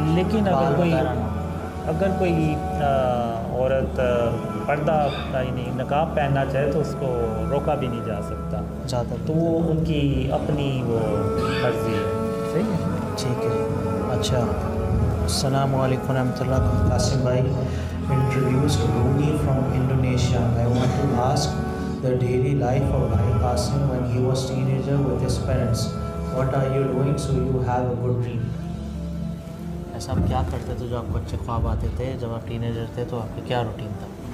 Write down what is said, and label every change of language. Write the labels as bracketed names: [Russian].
[Urdu] لیکن اگر کوئی عورت پردہ یعنی نقاب پہننا چاہے تو اس کو روکا بھی نہیں جا سکتا. زیادہ تو وہ ان کی اپنی وہ مرضی ہے. صحیح ہے. ٹھیک ہے. اچھا، السلام علیکم ورحمۃ اللہ. [English] Qasim bhai introduced Rumi from Indonesia. I want to ask the daily life of Bhai Qasim when he was teenager with his parents. What are you doing so you have a good dream? [Urdu] ایسا آپ کیا کرتے تھے جو آپ کو اچھے خواب آتے تھے جب آپ ٹین ایجر تھے، تو آپ کا کیا روٹین تھا؟